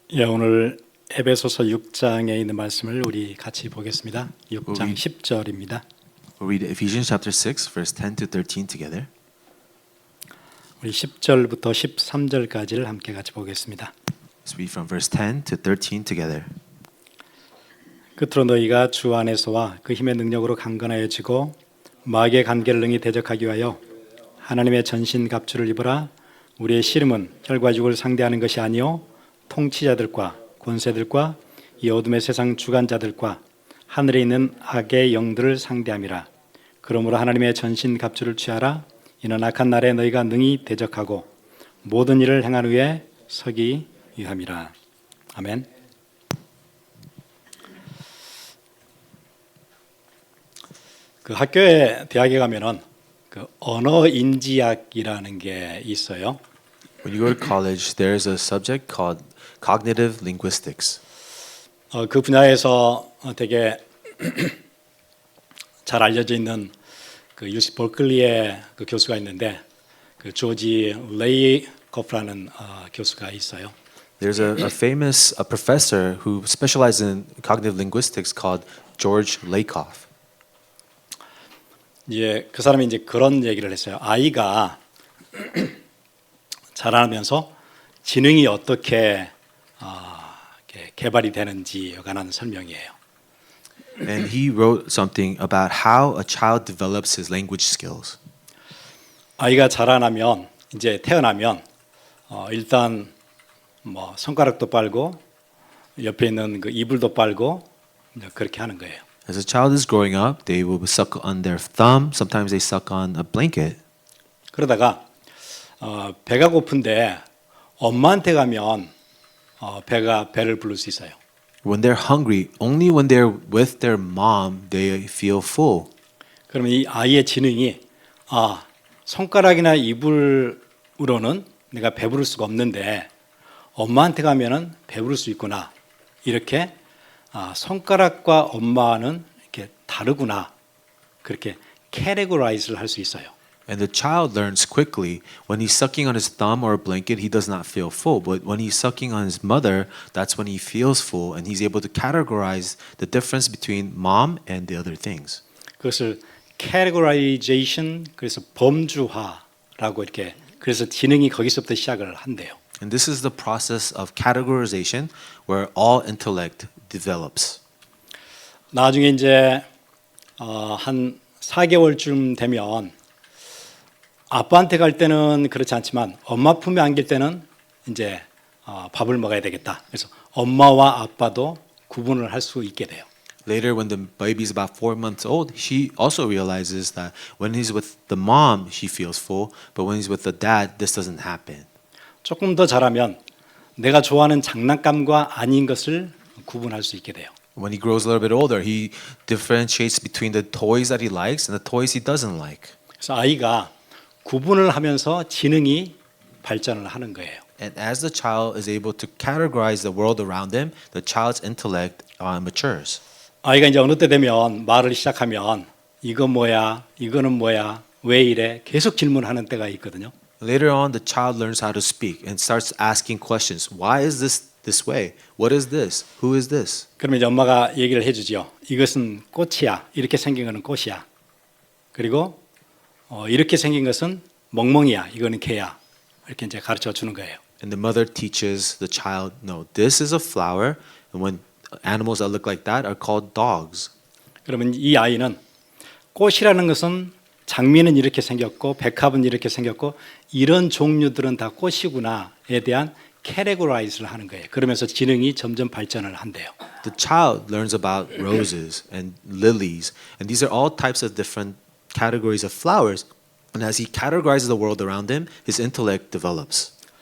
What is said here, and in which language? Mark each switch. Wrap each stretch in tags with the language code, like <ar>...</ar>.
<ko>예, 오늘 에베소서 6장에 있는 말씀을 우리 같이 보겠습니다. 6장 10절입니다.</ko> <en>We'll read Ephesians chapter 6, verse 10 to 13 together.</en> <ko>우리 10절부터 13절까지를 함께 같이 보겠습니다.</ko> <en>Let's read from verse 10 to 13 together.</en> <ko>끝으로 너희가 주 안에서와 그 힘의 능력으로 강건하여지고 마귀의 관계를 능히 대적하기 위하여 하나님의 전신 갑주를 입으라. 우리의 씨름은 혈과 육을 상대하는 것이 아니요 통치자들과 권세들과 이 어둠의 세상 주관자들과 하늘에 있는 악의 영들을 상대함이라. 그러므로 하나님의 전신 갑주를 취하라. 이는 악한 날에 너희가 능히 대적하고 모든 일을 행한 후에 서기 위함이라. 아멘. 그 학교에 대학에 가면은 그 언어 인지학이라는 게 있어요.</ko> <en>When you go to college, there is a subject called cognitive linguistics.</en> <ko>그 분야에서 되게 잘 알려져 있는 그 UC 버클리의 그 교수가 있는데 그 조지 레이커프라는 교수가 있어요.</ko> <en>There's a famous professor who specializes in cognitive linguistics called George Lakoff.</en> <ko>이제 그 사람이 이제 그런 얘기를 했어요. 아이가 자라면서 지능이 어떻게 이렇게 개발이 되는지에 관한 설명이에요.</ko> <en>And he wrote something about how a child develops his language skills.</en> <ko>아이가 자라나면 이제 태어나면 일단 뭐 손가락도 빨고 옆에 있는 그 이불도 빨고 그렇게 하는 거예요.</ko> <en>As a child is growing up, they will suck on their thumb. Sometimes they suck on a blanket.</en> <ko>그러다가 배가 고픈데 엄마한테 가면 배를 부를 수 있어요.</ko> <en>When they're hungry, only when they're with their mom, they feel full.</en> <ko>그러면 이 아이의 지능이 손가락이나 이불로는 내가 배부를 수가 없는데 엄마한테 가면은 배부를 수 있구나. 이렇게 손가락과 엄마는 이렇게 다르구나. 그렇게 categorize를 할 수 있어요.</ko> <en>And the child learns quickly. When he's sucking on his thumb or a blanket, he does not feel full. But when he's sucking on his mother, that's when he feels full, and he's able to categorize the difference between mom and the other things.</en> <ko>그것을 categorization, 그래서 범주화라고 이렇게 그래서 지능이 거기서부터 시작을 한대요.</ko> <en>And this is the process of categorization where all intellect develops.</en> <ko>나중에 이제 한 4개월쯤 되면 아빠한테 갈 때는 그렇지 않지만 엄마 품에 안길 때는 이제 밥을 먹어야 되겠다. 그래서 엄마와 아빠도 구분을 할 수 있게 돼요.</ko> <en>Later, when the baby is about 4 months old, she also realizes that when he's with the mom, she feels full, but when he's with the dad, this doesn't happen.</en> <ko>조금 더 자라면 내가 좋아하는 장난감과 아닌 것을 구분할 수 있게 돼요.</ko> <en>When he grows a little bit older, he differentiates between the toys that he likes and the toys he doesn't like.</en> <ko>그래서 아이가 구분을 하면서 지능이 발전을 하는 거예요.</ko> <en>And as the child is able to categorize the world around him, the child's intellect matures.</en> <ko>아이가 이제 어느 때 되면 말을 시작하면 이거 뭐야, 이거는 뭐야, 왜 이래 계속 질문하는 때가 있거든요.</ko> <en>Later on, the child learns how to speak and starts asking questions. Why is this way? What is this? Who is this?</en> <ko>그러면 이제 엄마가 얘기를 해주죠. 이것은 꽃이야. 이렇게 생긴 거는 꽃이야. 그리고 이렇게 생긴 것은 멍멍이야. 이거는 개야. 이렇게 이제 가르쳐 주는 거예요.</ko> <en>And the mother teaches the child, no, this is a flower, and when animals that look like that are called dogs.</en> <ko>그러면 이 아이는 꽃이라는 것은 장미는 이렇게 생겼고 백합은 이렇게 생겼고 이런 종류들은 다 꽃이구나에 대한 categorize를 하는 거예요. 그러면서 지능이 점점 발전을 한대요.</ko> <en>The child learns about roses and lilies, and these are all types of different categories of flowers. And as he categorizes the world around him, his intellect develops.</en>